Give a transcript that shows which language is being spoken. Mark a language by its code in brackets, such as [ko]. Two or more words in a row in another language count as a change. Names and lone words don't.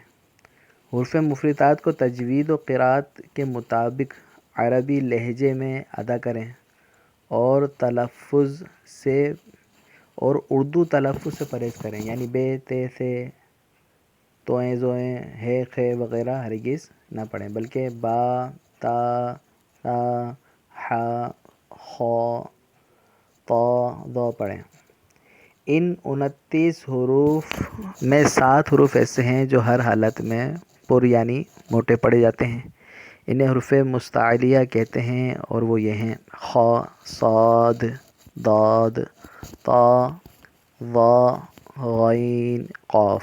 [ur] حروف مفردات کو تجوید و قرات کے مطابق عربی لہجے میں ادا کریں اور تلفظ سے اور اردو تلفظ سے پرہیز کریں، یعنی بے تے سے توئیں زوئیں ہے خے وغیرہ ہرگز نہ پڑھیں، بلکہ با تا تا حا خا طا ضا پڑھیں۔ ان 29 حروف میں 7 حروف ایسے ہیں جو ہر حالت میں پر یعنی موٹے پڑے جاتے ہیں، انہیں حروف مستعلیہ کہتے ہیں، اور وہ یہ ہیں: خ، صاد، ضاد، طا، ظا، غین، قاف۔